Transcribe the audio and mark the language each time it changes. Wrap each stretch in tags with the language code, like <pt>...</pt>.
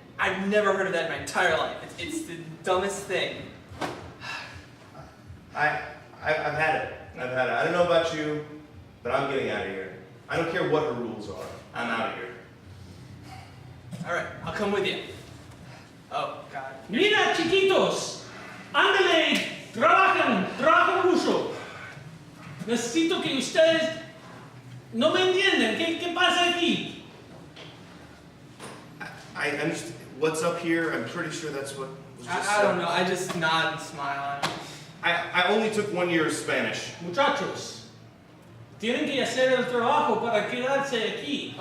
<en>I've never heard of that in my entire life. It's the dumbest thing. I've had it. I don't know about you, but I'm getting out of here. I don't care what her rules are. I'm out of here. All right, I'll come with you. Oh God.</en> <es>Mira, chiquitos, ándale, trabajan mucho. Necesito que ustedes no me entienden. ¿Qué pasa aquí?</es> <en>I understand. What's up here? I'm pretty sure that's what was just I don't said. know. I just nod and smile. I only took 1 year of Spanish.</en> <es>Muchachos, tienen que hacer el trabajo para quedarse aquí.</es>